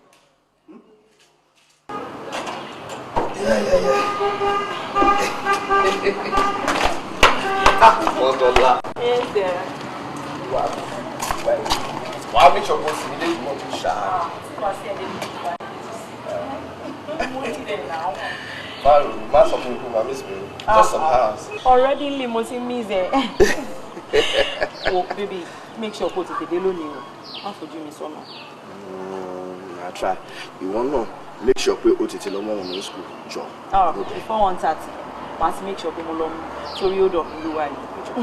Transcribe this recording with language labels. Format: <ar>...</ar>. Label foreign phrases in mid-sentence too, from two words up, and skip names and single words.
<yo>Mọ́tọ́lá. Wàá mi ṣọ̀gbọ́n sí ilé ìgbọ́n tó ṣáà. Má sọ fún mi pé màá</yo> <en>miss me. Just some hours.</en> <yo>Already lè mo ti miss ẹ. Oh baby,</yo> <en>make sure</en> <yo>kó tètè dé lónìí o. Má fojú mi sọ́nà.</yo> <en>I try.</en> <yo>Ìwọ náà</yo> <en>make sure</en> <yo>pé o tètè lọ mọ́ wọn ní school jọ. Before 1:30, wàá ti</yo> <en>make sure</en> <yo>pé mo lọ mú torí ó dọ̀ ìlú wa yìí.</yo>